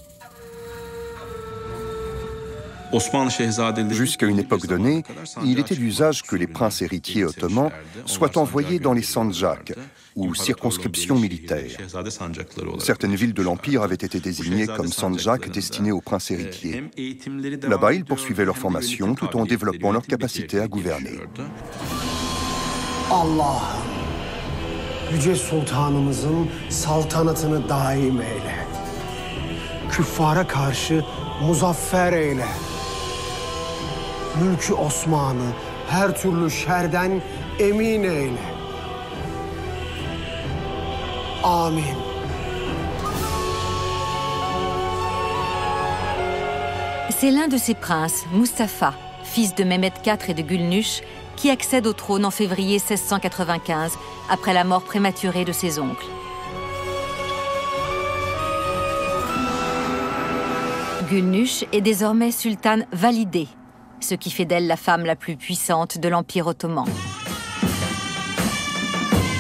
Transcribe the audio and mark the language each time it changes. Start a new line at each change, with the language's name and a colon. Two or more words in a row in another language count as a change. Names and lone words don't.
French: Jusqu'à une époque donnée, il était d'usage que les princes héritiers ottomans soient envoyés dans les sandjaks, ou circonscriptions militaires. Certaines villes de l'Empire avaient été désignées comme sandjaks destinés aux princes héritiers. Là-bas, ils poursuivaient leur formation tout en développant leur capacité à gouverner.
Turkish: Allah'ım, Yüce Sultanımızın saltanatını daim eyle. Küffara karşı muzaffer eyle. Mülkü Osman'ı her türlü şerden emin eyle. Amin.
French: C'est l'un de ces princes, Mustapha, fils de Mehmet IV et de Gülnüch, qui accède au trône en février 1695, après la mort prématurée de ses oncles. Gülnüch est désormais sultane validée, ce qui fait d'elle la femme la plus puissante de l'Empire ottoman.